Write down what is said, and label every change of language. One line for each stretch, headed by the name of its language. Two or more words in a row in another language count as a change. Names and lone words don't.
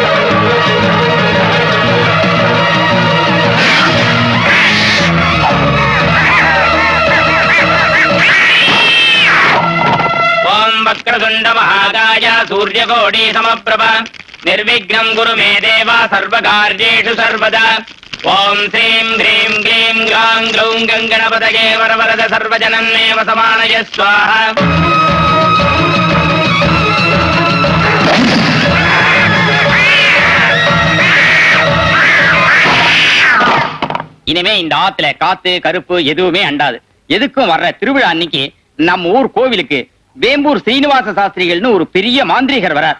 Sanskrit: ओम वक्रतुण्ड महाकाय सूर्यकोटि समप्रभ निर्विघ्नं कुरु मे देव सर्वकार्येषु सर्वदा. ओम श्रीं ह्रीं क्लीं ग्रां ग्लौं गङ्गणपतये वरवरद सर्वजनं मे वसमानय स्वाहा.
Tamil: இனிமே இந்த ஆத்துல காத்து கருப்பு எதுவுமே அண்டாது. எதுக்கும் வர்ற திருவிழா அன்னைக்கு நம்ம ஊர் கோவிலுக்கு வேம்பூர் சீனிவாச சாஸ்திரிகள்னு ஒரு பெரிய மாந்திரிகர் வரார்.